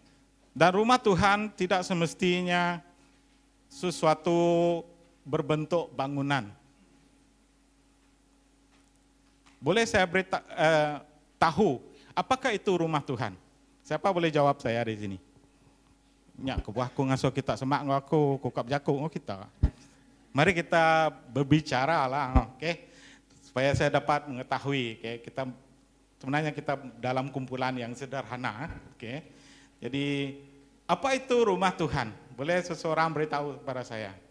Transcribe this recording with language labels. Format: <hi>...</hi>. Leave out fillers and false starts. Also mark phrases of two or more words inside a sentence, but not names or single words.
<ms>Dan rumah Tuhan tidak semestinya sesuatu berbentuk bangunan. Boleh saya tahu apakah itu rumah Tuhan? Siapa boleh jawab saya di sini?</ms> <iba>Nyak kebuahku ngasuh kita semak ngaku kukap jaku kita.</iba> <ms>Mari kita berbicara lah, oke? Supaya saya dapat mengetahui, oke? Sebenarnya kita dalam kumpulan yang sederhana, oke? Jadi apa itu rumah Tuhan? Boleh seseorang beritahu kepada saya?</ms>